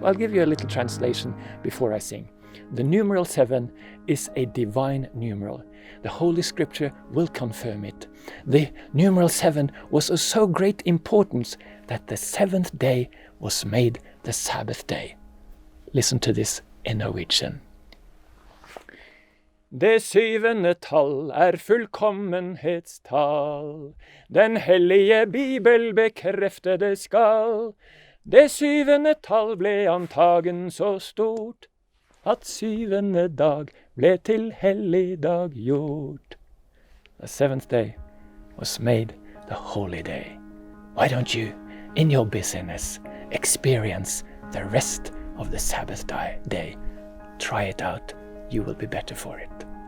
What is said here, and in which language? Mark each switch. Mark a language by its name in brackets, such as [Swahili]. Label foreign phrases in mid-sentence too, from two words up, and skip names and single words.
[English] I'll give you a little translation before I sing. The numeral 7 is a divine numeral. The Holy Scripture will confirm it. The numeral 7 was of so great importance that the 7th day was made the Sabbath day. Listen to this in Norwegian. [Norwegian] Det 7. tall fullkommenhetstall. Den hellige Bibel bekrefter det skal. Det 7. tall ble antagen så stort, at 7. dag ble til helligdag gjort. [English] The 7th day was made the holy day. Why don't you, in your busyness, experience the rest of the Sabbath day? Try it out. You will be better for it.